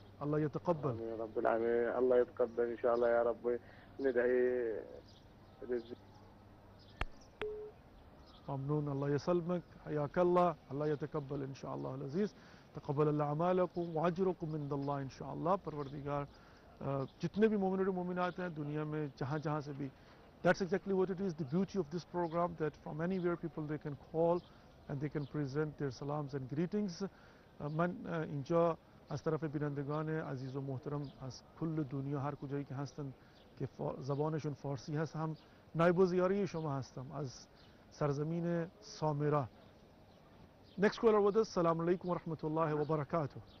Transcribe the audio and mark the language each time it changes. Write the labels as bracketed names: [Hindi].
[Arabic] الله يتقبل. آمين يا رب العالمين. الله يتقبل إن شاء الله يا رب. ندعي رزق. ممنون. الله يسلمك. حياك الله. الله يتقبل إن شاء الله العزيز. تقبل الله أعمالكم وأجركم من الله إن شاء الله. [Urdu] پروردگار جتنے بھی مومن اور مومنات ہیں دنیا میں جہاں جہاں سے بھی, [English] that's exactly what it is, the beauty of this program, that from anywhere people they can call and they can present their salams and greetings. [Persian] من اینجا از طرف بینندگان عزیز و محترم از کل دنیا هر کجایی که هستن که زبانشون فارسی هست هم نایب الزیاره شما هستم از سرزمین سامره. [English] Next caller with us. [Arabic] السلام علیکم ورحمۃ اللہ وبرکاتہ.